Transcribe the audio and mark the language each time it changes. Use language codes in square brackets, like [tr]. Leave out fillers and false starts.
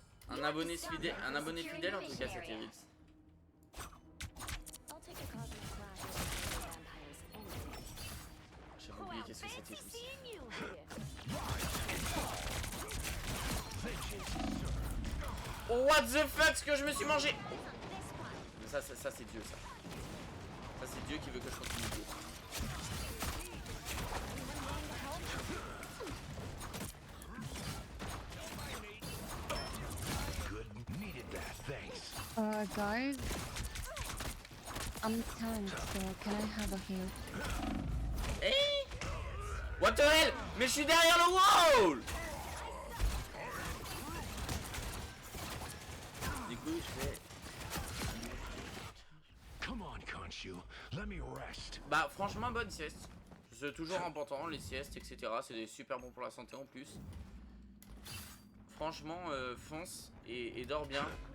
[fr] Un abonné fidèle en tout cas, c'était Rix. [en] I'll take a cosmic clash over the vampires anything. [fr] J'avais oublié qu'est-ce que c'était tout ça. [en] Seeing you here. [fr] Oh, [en] what the fuck, [fr] ce que je me suis mangé. Mais ça c'est Dieu ça. Ça c'est Dieu qui veut que je continue de jouer. [en] Good, needed that, thanks. Guys, I'm tanked, so can I have a heal? Eh? What the hell? [fr] Mais je suis derrière le wall. Du coup je vais... [en] Come on, Khonshu, let me rest. [fr] Bah franchement bonne sieste. C'est toujours important les siestes etc. C'est super bon pour la santé en plus. Franchement fonce et dors bien.